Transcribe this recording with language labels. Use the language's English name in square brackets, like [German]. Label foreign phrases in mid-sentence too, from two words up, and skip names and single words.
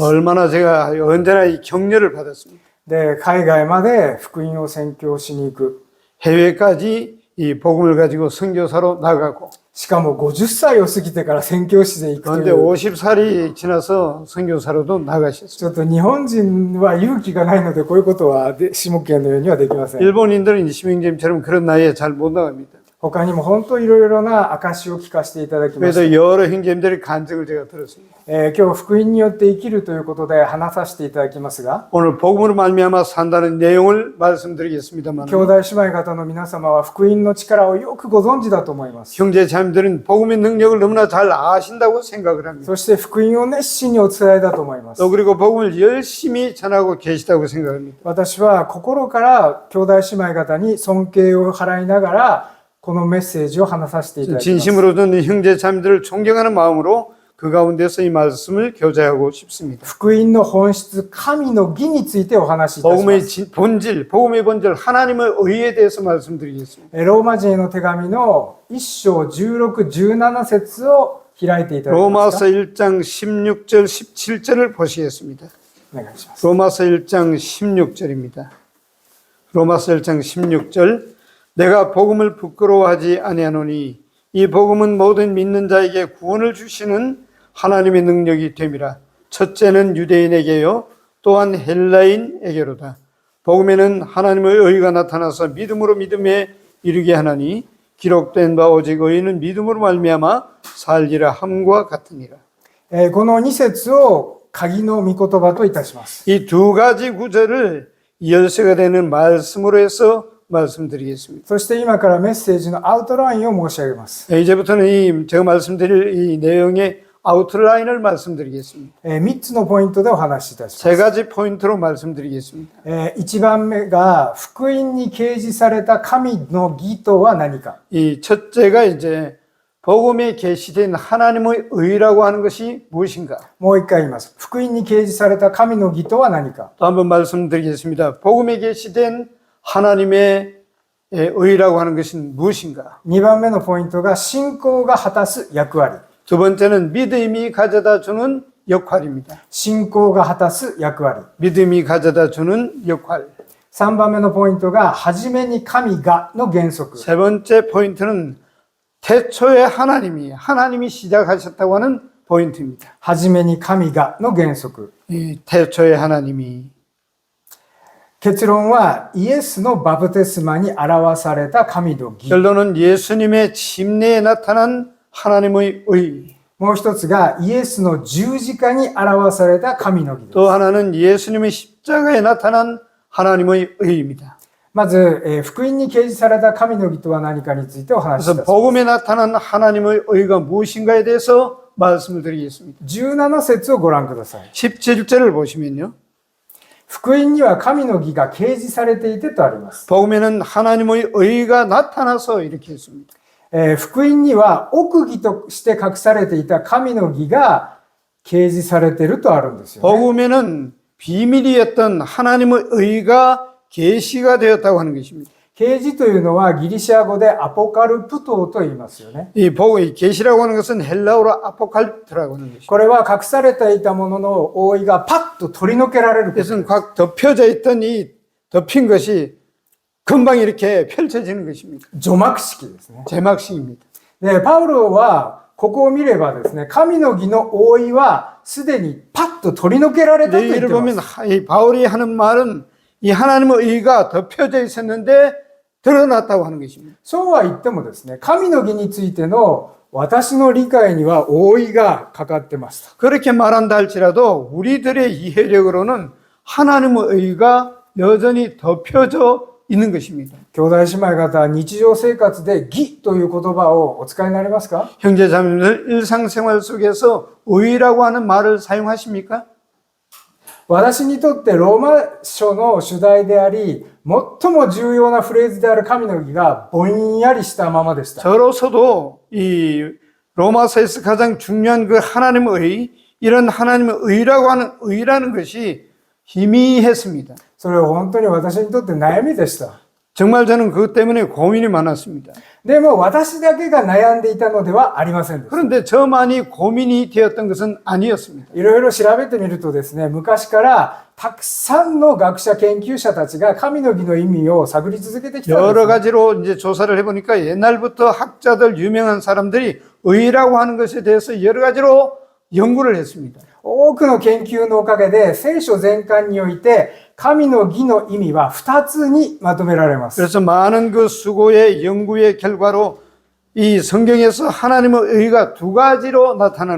[Korean] 얼마나 제가 언제나 이 격려를 받았습니다. [Japanese] で、海外まで福音を宣教しに行く。 [Korean] 해외까지 이 복음을 가지고 선교사로 나가고 [Japanese] しかも50歳を過ぎてから宣教師で行くと [Korean] 그런데 [Japanese] いう。 [Korean] 50살이 지나서 선교사로도 나가셨습니다. [Japanese] ちょっと日本人は勇気がないのでこういうことは下県のようにはできません。 [Korean] 일본인들은 심형제님처럼 그런 나이에 잘 못 나갑니다. [Japanese] 他にも本当いろいろな証を聞かせていただきました。 [Korean] 그래서 여러 형제님들의 간증을 제가 들었습니다. [Japanese] 今日福音によって生きるということで話させていただきますが、 [Korean] 오늘 복음으로 말미암아 산다는 내용을 말씀드리겠습니다만 [Japanese] 兄弟姉妹方の皆様は福音の力をよくご存知だと思います。 [Korean] 형제 자매들은 복음의 능력을 너무나 잘 아신다고 생각을 합니다. [Japanese] そして福音を熱心にお伝えだと思います。 [Korean] 또 그리고 복음을 열심히 전하고 계시다고 생각합니다. [Japanese] 私は心から兄弟姉妹方に尊敬を払いながらこのメッセージを話させていただきます。 [Korean] 진심으로 저는 형제 자매들을 존경하는 마음으로 그 가운데서 이 말씀을 교제하고 싶습니다. [Japanese] 福音の本質、神の義についてお話しいたしま [Korean] 복음의 [Japanese] す。 [Korean] 본질, 복음의 본질, 하나님의 의에 대해서 말씀드리겠습니다. [Japanese] ローマ人への手紙の1章16、17節を開いていただけます [Korean] 로마서 [Japanese] か。 [Korean] 1장 16절, 17절을 보시겠습니다. [Japanese] お願いします。 [Korean] 로마서 1장 16절입니다. 로마서 1장 16절. 내가 복음을 부끄러워하지 아니하노니 이 복음은 모든 믿는 자에게 구원을 주시는 하나님의 능력이 됨이라. 첫째는 유대인에게요 또한 헬라인에게로다. 복음에는 하나님의 의가 나타나서 믿음으로 믿음에 이르게 하나니 기록된 바 오직 의인은 믿음으로 말미암아 살리라 함과 같으니라. [Japanese] この2節を鍵の御言葉といたします。 [Korean] 이 두 가지 구절을 열쇠가 되는 말씀으로 해서 말씀드리겠습니다. [Japanese] そして今からメッセージのアウトラインを申し上げます。 [Korean] 이제부터는 제가 말씀드릴 이 내용의 아웃라인을 말씀드리겠습니다. [Japanese] 3 つのポイントでお話しいたしま [Korean] 세 [Japanese] す。 [Korean] 가지 포인트로 말씀드리겠습니다. [Japanese] 1 番目が福音に掲示された神の義とは何か。 [Korean] 이 첫째가 이제 복음에 계시된 하나님의 의라고 하는 것이 무엇인가? [Japanese] もう一回言います。福音に掲示された神の義とは何か。 [Korean] 또 한번 말씀드리겠습니다. 복음에 계시된 하나님의 의라고 하는 것은 무엇인가? [Japanese] 2 番目のポイントが信仰が果たす役割。 [Korean] 두 번째는 믿음이 가져다 주는 역할입니다. [Japanese] 信仰が果たす役割。 [Korean] 믿음이 가져다 주는 역할. [Japanese] 3 番目のポイントが初めに神がの原則。 [Korean] 세 번째 포인트는 태초에 하나님이 시작하셨다고 하는 포인트입니다. [Japanese] 初めに神がの原則。 [Korean] 이 태초에 하나님이 [Japanese] 結論はイエスのバプテスマに表された神の義。 [Korean] 결론은 예수님의 침례에 나타난 하나님의 의. [Japanese] もう一つがイエスの十字架に表された神の義です。 [Korean] 또 하나는 예수님의 십자가에 나타난 하나님의 의입니다. [Japanese] まず、福音に掲示された神の義とは何かについてお話しし [Korean] 그래서 [Japanese] ます。 [Korean] 복음에 나타난 하나님의 의가 무엇인가에 대해서 말씀을 드리겠습니다. [Japanese] 17 節をご覧ください。 [Korean] 17절을 보시면요. [Japanese] 福音には神の義が掲示されていてとあります。 [Korean] 복음에는 하나님의 의가 나타나서 이렇게 했습니다. [Japanese] 福音には奥義として隠されていた神の義が掲示されているとあるんですよね。 [Korean] 복음에는 비밀이었던 하나님의 의가 계시가 되었다고 하는 것입니다. [Japanese] 掲示というのはギリシャ語でアポカルプトと言いますよね。 [Korean] 이 계시라고 하는 것은 헬라어로 아포칼프트라고 하는 것입니다. [Japanese] これは隠されていたものの覆いがパッと取り除けられること。 [Korean] 그것은 각 덮여져 있던 이 덮인 것이 금방 이렇게 펼쳐지는 것입니다. [Japanese] 除幕式ですね。 [Korean] 제막식입니다. [Japanese] で、パウロはここを見ればですね、神の義の覆いはすでにパッと取り除けられたと言って [Korean] 이를 [Japanese] ま [Korean] 보면 [Japanese] す。 [Korean] 이 바울이 하는 말은 이 하나님의 의가 덮여져 있었는데 드러났다고 하는 것입니다. [Japanese] そうは言ってもですね、神の義についての私の理解には覆いがかかってました。 [Korean] 그렇게 말한다 할지라도 우리들의 이해력으로는 하나님의 의가 여전히 덮여져 있는 것입니다. [Japanese] 兄弟姉妹方、日常生活で義という言葉をお使いになりますか？ [Korean] 형제자매들 일상생활 속에서 의라고 하는 말을 사용하십니까? [Japanese] 私にとってローマ書の主題であり、最も重要なフレーズである神の義がぼんやりしたままでした。 [Korean] 저로서도 이 로마서에서 가장 중요한 그 하나님의 의, 이런 하나님의 의라는 것이 희미했습니다. [Japanese] それは本当に私にとって悩みでした。 [Korean] 정말 저는 그것 때문에 고민이 많았습니다. [Japanese] でも私だけが悩んでいたのではありませんでした。 [Korean] 그런데 저만이 고민이 되었던 것은 아니었습니다. [Japanese] いろいろ調べてみるとですね、昔からたくさんの学者研究者たちが神の義の意味を探り続けてきたんです [Korean] 여러 [Japanese] ね。 [Korean] 가지로 이제 조사를 해보니까 옛날부터 학자들, 유명한 사람들이 의라고 하는 것에 대해서 여러 가지로 연구를 했습니다. [Japanese] 多くの研究のおかげで聖書全巻において神の義の意味は2つにまとめられます。 [Korean] 그래서 많은 그 수고의 연구의 결과로 이 성경에서 하나님의 의가 두 가지로 나타나는